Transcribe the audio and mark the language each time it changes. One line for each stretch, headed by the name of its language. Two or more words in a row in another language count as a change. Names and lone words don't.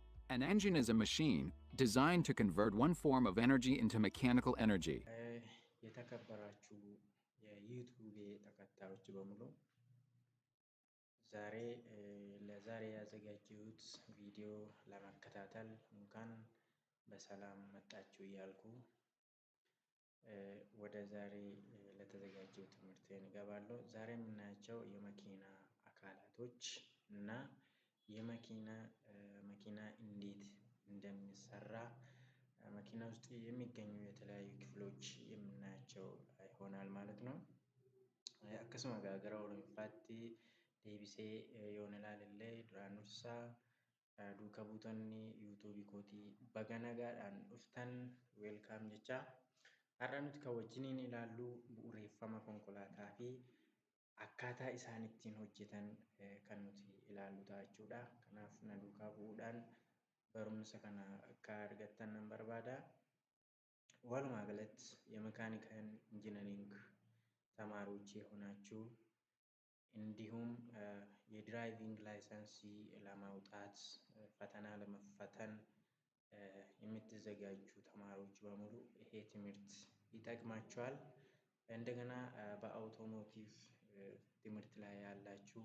English: An engine is a machine designed to convert one form of energy into mechanical energy.
Amharic: የተከበራችሁ የዩቲዩብ ተከታዮች በሙሉ ለዛሬ ያዘጋጀሁት ቪዲዮ ለመከታተል እንኳን በሰላም መጣችሁ እያልኩ ወደ ዛሬ ለተዘጋጀው ትምህርት እንገባለሁ። ዛሬ የምናያቸው የመኪና አካላቶች እና መኪና እንዴት እንደሚሰራ መኪና ውስጥ የሚገኙ የተለያዩ ክፍሎች የምናያቸው ይሆናል ማለት ነው።
Oromo: akkasuma gara Oromiyaatti deebisee yoo ilaalle duraan dursa duuka buutonni yuutuubii kootii baga nagaadhaan dhuftan weelkaam jecha har'a nuti kan wajjiniin ilaallu bu'uureffama konkolaataa fi akkaataa isaan ittiin hojjetan kan nuti ilaallu ta'a jechuudha. Kanaaf na duukaa bu'uudhaan barumsa kana akka argattan nan barbaada. Walumaa galatti
English: mechanical engineering
Amharic: ተማሪዎች የሆናችሁ እንዲሁም
English: driving license
Amharic: ለማውጣት ፈተና ለመፈተን የምትዘጋጁ ተማሪዎች በሙሉ ይሄ ትምህርት ይጠቅማችኋል። እንደገና በአውቶሞቲቭ ትምህርት ላይ ያላችሁ